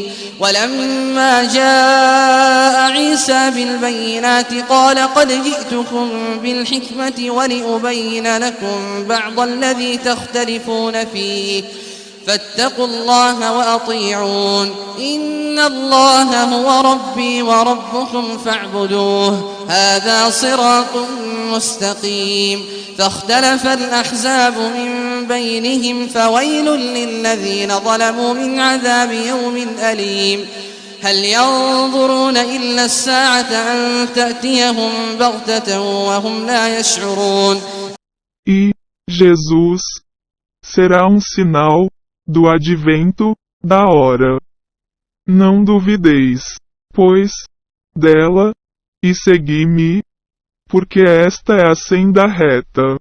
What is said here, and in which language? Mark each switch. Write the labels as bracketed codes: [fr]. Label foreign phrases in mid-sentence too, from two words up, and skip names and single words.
[ar] ولما جاء عيسى بالبينات قال قد جئتكم بالحكمة ولأبين لكم بعض الذي تختلفون فيه فاتقوا الله وأطيعون إن الله هو ربي وربكم فاعبدوه هذا صراط مستقيم. فاختلف الأحزاب من بينهم فويل للذين ظلموا من عذاب يوم أليم. هل ينظرون إلا الساعة أن تأتيهم بغتة وهم لا يشعرون. [pt] E Jesus será um sinal do advento da hora. Não duvideis, pois, dela, e segui-me, porque esta é a senda reta.